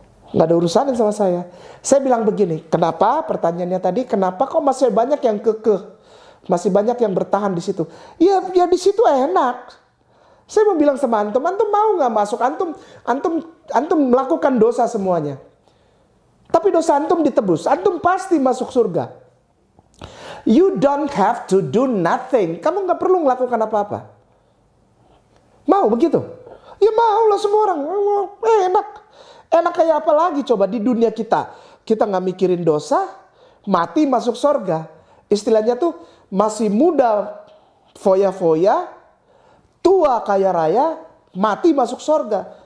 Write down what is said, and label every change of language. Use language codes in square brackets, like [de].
[id] Nggak ada urusan sama saya. Saya bilang begini, kenapa? Pertanyaannya tadi, kenapa kok masih banyak yang kekeh? Masih banyak yang bertahan di situ. Ya di situ enak. Saya mau bilang sama antum mau nggak masuk? Antum melakukan dosa semuanya. Tapi dosa antum ditebus. Antum pasti masuk surga. [en] You don't have to do nothing. [id] Kamu nggak perlu melakukan apa-apa. Mau begitu? Ya mau lah semua orang. Enak. Enak kayak apa lagi coba di dunia kita? Kita nggak mikirin dosa, mati masuk surga. Istilahnya tuh masih muda foya-foya, tua kaya raya, mati masuk surga.